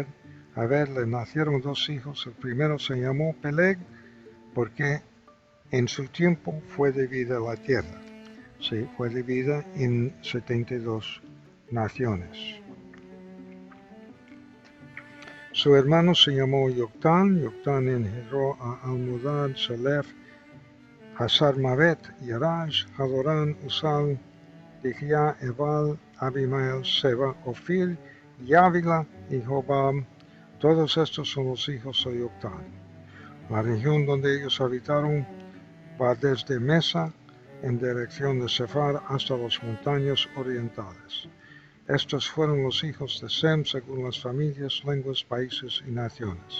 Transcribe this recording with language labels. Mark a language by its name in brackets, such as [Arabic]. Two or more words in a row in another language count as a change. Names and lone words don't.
[Spanish] A Heber le nacieron 2 hijos. El primero se llamó Peleg, porque en su tiempo fue dividida la tierra. Sí, fue dividida en 72 naciones. Su hermano se llamó Yoctán. Yoctán engendró a Almodad, Selef, Hasarmavet, Yerash, Hadorán, Usal, Dijía, Ebal, Abimael, Seba, Ofir, Yávila y Jobab. Todos estos son los hijos de Yoctán. La región donde ellos habitaron va desde Mesa en dirección de Sefar hasta las montañas orientales. Estos fueron los hijos de Sem según las familias, lenguas, países y naciones.